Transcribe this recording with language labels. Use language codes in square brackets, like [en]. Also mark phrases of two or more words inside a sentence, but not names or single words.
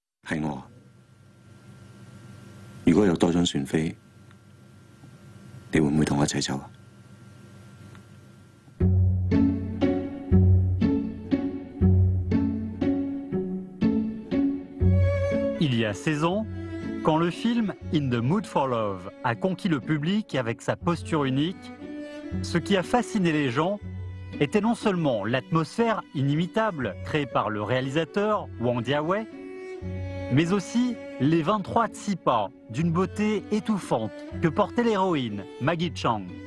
[yue] 係我。如果有多張船飛，你會唔會同我一齊走啊？ [fr] Il y a 16 ans, quand le film In the Mood for Love a conquis le public avec sa posture unique, ce qui a fasciné les gens était non seulement l'atmosphère inimitable créée par le réalisateur Wang Jiawei, mais aussi les 23 tsipa d'une beauté étouffante que portait l'héroïne Maggie Cheung.